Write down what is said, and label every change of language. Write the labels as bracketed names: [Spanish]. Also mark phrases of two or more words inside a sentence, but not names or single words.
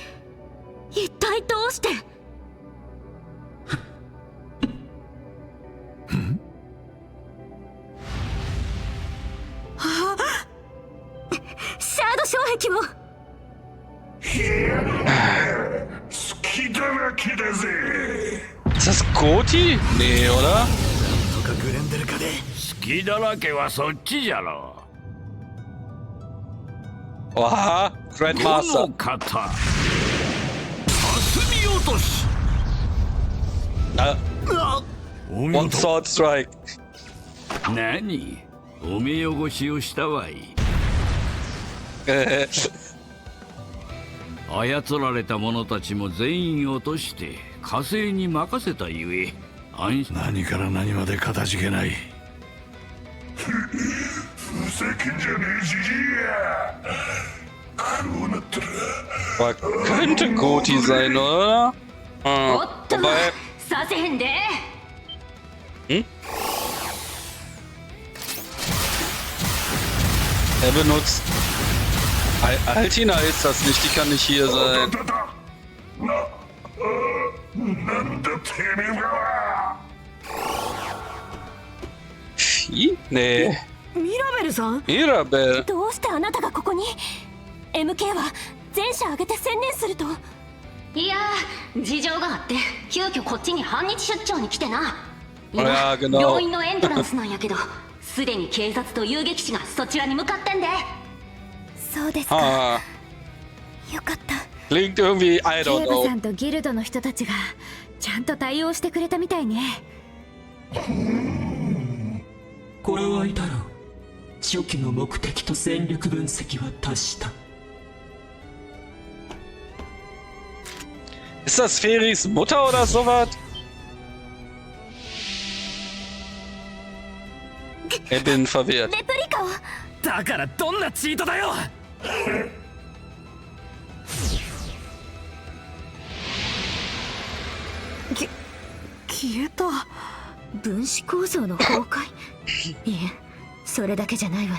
[Japanese] 一体どうして？シャード障壁も。隙だらけだぜ。 [German] Ist das Goti? Nee, oder? [Japanese] とかグレンデルかで。隙だらけはそっちじゃろ。 [German] Oha, Grandmaster. [Japanese] この方、霞落とし。 [English] One sword strike. [Japanese] 何？お目汚しをしたわい。操られた者たちも全員落として火星に任せたゆえ何から何までかたじけない。ふざけんじゃねえじじいや。こうなったら [German] Aber könnte Goti sein, oder? Wobei... [Japanese] させへんで。 [German] Er benutzt... Altina ist das nicht, die kann nicht hier sein. Nee. [Japanese] ミラベルさん？ミラベル。どうしてあなたがここに？ MK は全社挙げて専念すると。いやー、事情があって急遽こっちに半日出張に来てな。今、病院のエントランスなんやけど、すでに警察と遊撃士がそちらに向かってんで。そうですか。よかった。 [German] Klingt irgendwie, [English] I don't know. [Japanese] 警部さんとギルドの人たちがちゃんと対応してくれたみたいね。これはいたろう。初期の目的と戦力分析は達した。 [German] Ist das Feris Mutter oder sowas? Ich bin verwirrt. [Japanese] レプリカは？だからどんなチートだよ。消えた。分子構造の崩壊。いえ、それだけじゃないわね。